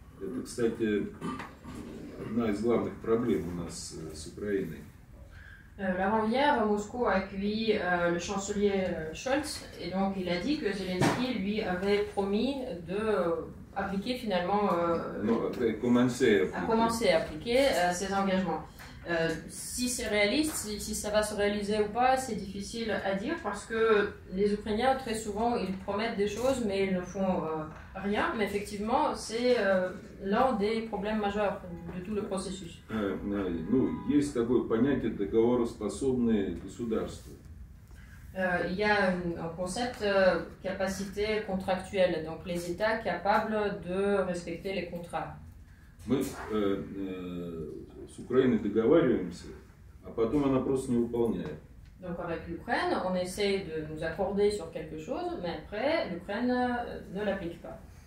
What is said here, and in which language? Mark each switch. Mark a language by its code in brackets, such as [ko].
[ru] Это, кстати, одна из главных проблем у нас с Украиной. [fr] L'avant-hier, Moscou a accueilli le chancelier Scholz et donc il a dit que Zelensky lui avait promis d'appliquer finalement, commencer à appliquer ses engagements. Si c'est réaliste, si ça va se réaliser ou pas, c'est difficile à dire parce que les Ukrainiens, très souvent, ils promettent des choses mais ils ne font rien. Mais effectivement, c'est l'un des problèmes majeurs de tout le processus. [ru] Есть такое понятие договороспособные государства. [fr] Il y a un concept capacité contractuelle, donc les États capables de respecter les contrats. [ru] Мы с Украиной договариваемся, а потом она просто не выполняет. [fr] Donc avec l'Ukraine, on essaie de nous accorder sur quelque chose, mais après, l'Ukraine ne l'applique pas.